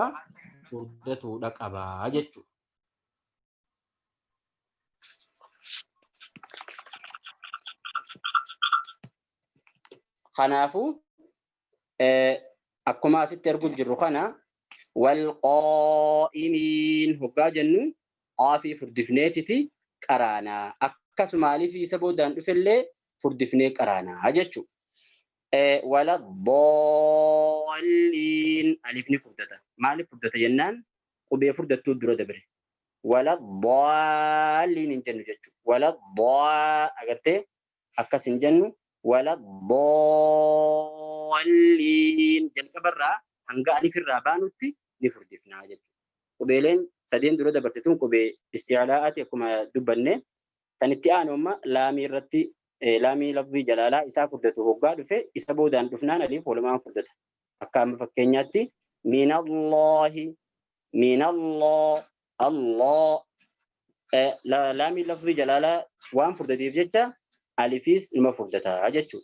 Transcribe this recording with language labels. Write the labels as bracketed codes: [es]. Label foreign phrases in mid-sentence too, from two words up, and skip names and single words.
[om] Furdatuudha qaba jechuudha. Kanaafuu akkuma asitti arguu jirru kana والقائمين hoggaa jennu qaafii furdifneetiti qaraanaa akkasuma alifii isa boodaan dhufellee furdifnee qaraanaa jechuudha. [ar] ولا الضالين [om] alifni furdata. Maaliif furdata jennaan qubee furdattuu dura dabre. [ar] ولا الضالين [om] hin jennu jechuudha. ولا agartee akkas hin jennu [ar] ولا الضالين [om] jalqabarraa hanga alifirraa baanutti ni furdifnaa jechuudha. Qubeeleen sadeen dura dabarsituun qubee isti'laa'aati akkuma dubbanne kan itti aanu amma laamii irratti laamii lafzii jalaalaa isaa furdatu hoggaa dhufe isa boodaan dhufnaan alif walumaan furdata. Akka amma fakkeenyaatti [ar] من الله من الله الله [om] laamii lafzii jalaalaa waan furdateef jecha alifis ilma furdataa jechuudha.